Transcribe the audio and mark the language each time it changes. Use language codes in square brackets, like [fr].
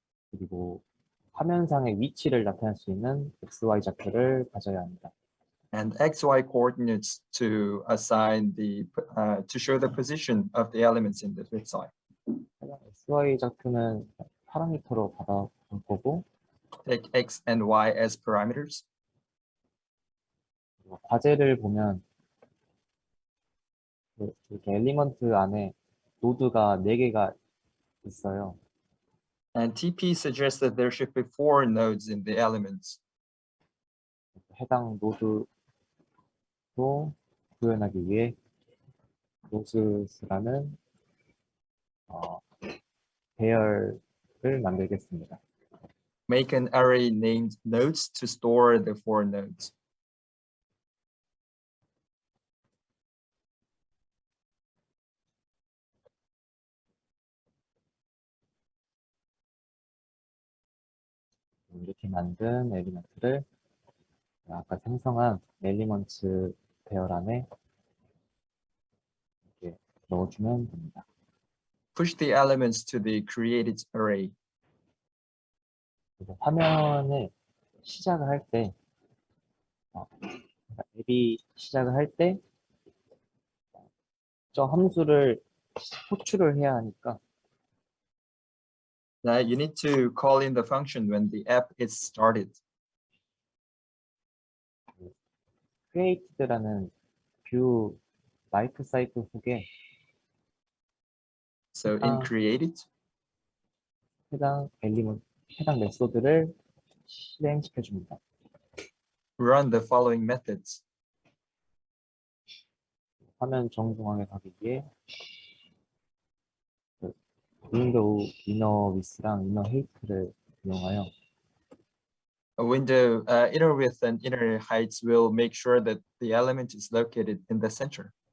[ko] 그리고 화면상의 위치를 나타낼 수 있는 XY 좌표를 가져야 합니다. [en] And XY coordinates to assign to show the position of the elements in the website. [ko] 해당 XY 좌표는 파라미터로 받아볼 거고 [en] Take X and Y as parameters. [ko] 그리고 과제를 보면 이렇게 엘리먼트 안에 노드가 4개가 있어요. [en] And TP suggests that there should be 4 nodes in the elements. [ko] 해당 노드도 구현하기 위해 노드스라는 배열을 만들겠습니다. [en] Make an array named nodes to store the 4 nodes. [ko] 이렇게 만든 엘리먼트를 아까 생성한 엘리먼트 배열 안에 이렇게 넣어주면 됩니다. [en] Push the elements to the created array. [ko] 그래서 화면을 시작을 할 때, 앱이 시작을 할 때, 저 함수를 호출을 해야 하니까, [en] Now you need to call in the function when the app is started. [ko] created라는 뷰 라이프 사이클 후에 [en] So in created, [ko] 해당 메소드를 실행시켜 줍니다. [en] run the following methods. [ko] 화면 정중앙에 가기 위해 윈도우 이너 위스랑 이너 헤이트를 이용하여 [en] A window inner width and inner heights will make sure that the element is located in the center.